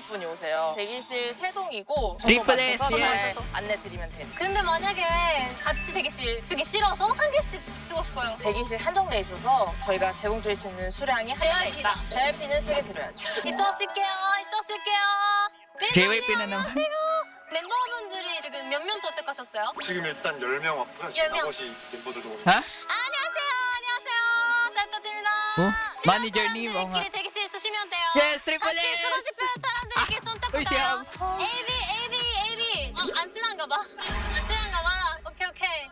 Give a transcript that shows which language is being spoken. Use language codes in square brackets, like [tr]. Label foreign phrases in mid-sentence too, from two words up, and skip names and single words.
[ko] 17분이 오세요. 대기실 3동이고 트리플 S, yes. 안내 드리면 돼요. 근데 만약에 같이 대기실 쓰기 싫어서 한 개씩 쓰고 싶어요. 대기실 한정돼 있어서 저희가 제공드릴 수 있는 수량이 한정돼 JYP 다. 있다. JYP는 3개 드려야죠. 이쪽 쓸게요. 이쪽 쓸게요. [tl] JYP na naman. [ko] 멤버분들이 지금 몇 명 도착하셨어요? 지금 일단 10명 왔고요. 10명. 나머지 멤버들도 오늘 [tl] Ha? [ko] 안녕하세요. 잘 부탁드립니다. 어? 마니저님, 사람들끼리 대기실 쓰시면 돼요. [en] Yes, Triple [ko] 같이 [en] S! [ko] 쓰고 싶은 사람들끼리 손 잡고 으쌰. 가요. AB. 안 친한가 봐. 안 친한가 봐. 오케이.